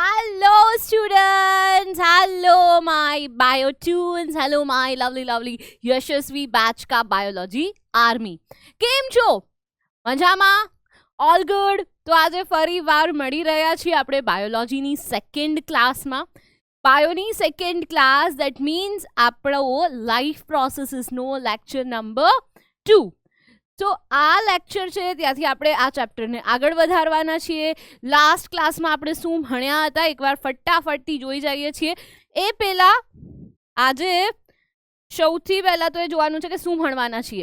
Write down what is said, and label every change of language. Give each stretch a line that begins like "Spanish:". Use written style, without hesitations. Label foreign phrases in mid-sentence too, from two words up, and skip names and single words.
English: Hello students, hello my bio tunes, hello my lovely યશસ્વી batch का biology army.
Gujarati: કેમ છો? મજામાં?
English: All good?
Gujarati: તો આજે ફરી વાર મળી રહ્યા છીએ આપણે બાયોલોજીની
English: second class.
Gujarati: બાયોની
English: second class, that means
Gujarati: આપણો
English: life processes lecture number
Gujarati: 2. તો આ લેક્ચર છે ત્યાંથી આપણે આ ચેપ્ટરને આગળ વધારવાના છીએ.
English: last class
Gujarati: આપણે શું ભણ્યા હતા એકવાર ફટાફટથી જોઈ જઈએ છીએ. એ પહેલા આજે સૌથી પહેલાં તો એ જોવાનું છે કે શું ભણવાના છીએ.